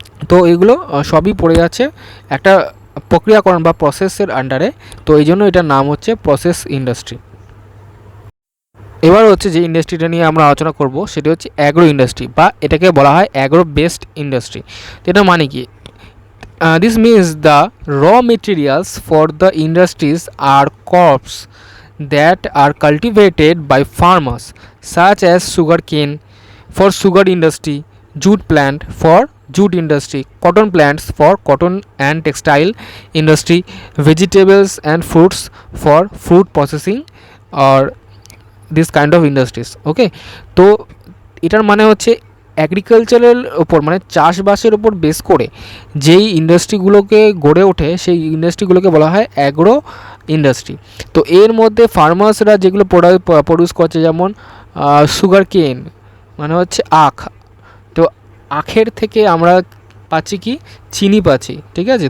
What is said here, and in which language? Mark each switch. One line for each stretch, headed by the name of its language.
Bangla: তো এগুলো সবই পড়ে যাচ্ছে একটা প্রক্রিয়াকরণ বা প্রসেসের আন্ডারে, তো এই জন্য এটার নাম হচ্ছে প্রসেস ইন্ডাস্ট্রি। এবার হচ্ছে যে ইন্ডাস্ট্রিটা নিয়ে আমরা আলোচনা করব সেটা হচ্ছে অ্যাগ্রো ইন্ডাস্ট্রি, বা এটাকে বলা হয় অ্যাগ্রো বেসড ইন্ডাস্ট্রি। এটা মানে কি,
English: This means the raw materials for the industries are crops that are cultivated by farmers such as sugar cane for sugar industry, jute plant for jute industry, cotton plants for cotton and textile industry, vegetables and fruits for fruit processing or this kind of industries.
Bangla: Okay, তো এটার মানে হচ্ছে অ্যাগ্রিকালচারের ওপর, মানে চাষবাসের ওপর base করে যেই ইন্ডাস্ট্রিগুলোকে গড়ে ওঠে সেই ইন্ডাস্ট্রিগুলোকে বলা হয় অ্যাগ্রো ইন্ডাস্ট্রি। তো এর মধ্যে ফার্মার্সরা যেগুলো প্রডিউস করছে, যেমন সুগার কেন মানে হচ্ছে আখ, তো আখের থেকে আমরা পাচ্ছি কি, চিনি পাচ্ছি, ঠিক আছে।